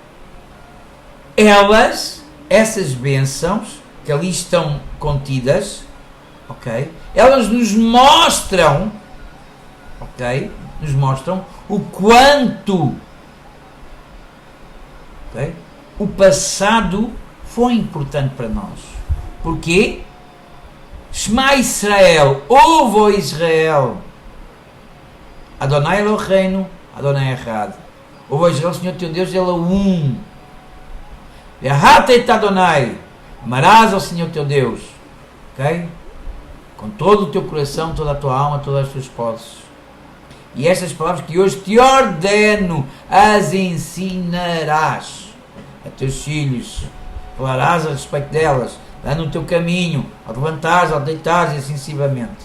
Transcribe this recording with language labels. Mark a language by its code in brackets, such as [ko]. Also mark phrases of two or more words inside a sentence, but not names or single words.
[pt] essas bênçãos que ali estão contidas, ok, elas nos mostram, ok, nos mostram o quanto, ok, o passado foi importante para nós. [he] Porquê? שמע ישראל, [pt] ouve, ó Israel, [he] אדוני אלוהינו, אדוני אחד. [pt] Ouve, ó Israel, o Senhor teu Deus, Ele é um. [he] ואהבת את אדוני, [pt] amarás ao Senhor teu Deus, ok? Com todo o teu coração, toda a tua alma, todas as tuas posses. E estas palavras que hoje te ordeno, as ensinarás a teus filhos, falarás a respeito delas, dando o teu caminho, ao levantares, ao deitares e assim sucessivamente.